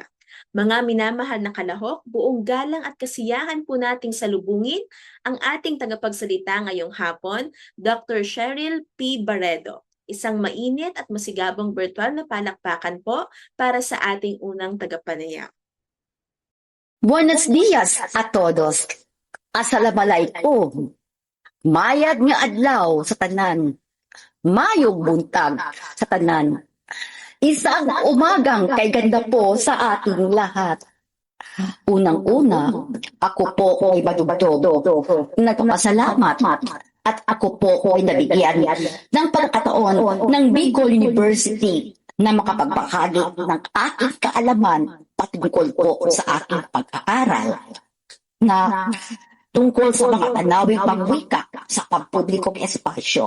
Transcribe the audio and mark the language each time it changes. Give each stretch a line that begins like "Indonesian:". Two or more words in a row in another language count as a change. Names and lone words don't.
Filipino: Mga minamahal na kalahok, buong galang at kasiyahan po nating salubungin ang ating tagapagsalita ngayong hapon, Dr. Cheryl P. Barredo. Isang mainit at masigabong virtual na palakpakan po para sa ating unang tagapanayam.
Spanish: Buenos días a todos. Assalamualaikum.
Hiligaynon: Mayad nga adlaw sa tanan.
Cebuano: Mayong buntag sa tanan.
Filipino: Isang umagang kay ganda po sa ating lahat. Unang-una, ako po ay madugtog. Nagpapasalamat at ako po ay nabigyan ng pagkakataon ng Bicol University na makapagbahagi ng aking kaalaman patungkol po sa aking pag-aaral na tungkol sa mga tanawing pangwika sa pampublikong espasyo.